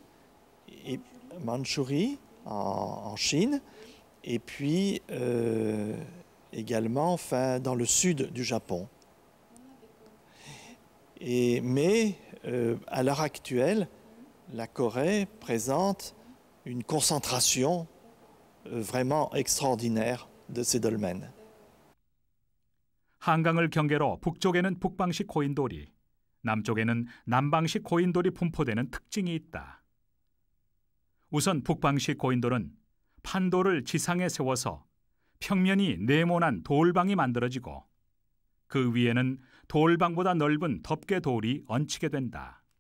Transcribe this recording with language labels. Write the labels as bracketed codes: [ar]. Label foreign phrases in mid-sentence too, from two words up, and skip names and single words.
[fr] Et Mandchourie, en Chine, et puis également dans le sud du Japon. Mais à l'heure actuelle, la Corée présente une concentration vraiment extraordinaire de ces dolmens. [ko] 한강을 경계로 북쪽에는 북방식 고인돌이, 남쪽에는 남방식 고인돌이 분포되는 특징이 있다. 우선 북방식 고인돌은 판돌을 지상에 세워서 평면이 네모난 돌방이 만들어지고 그 위에는 돌방보다 넓은 덮개돌이 얹히게 된다.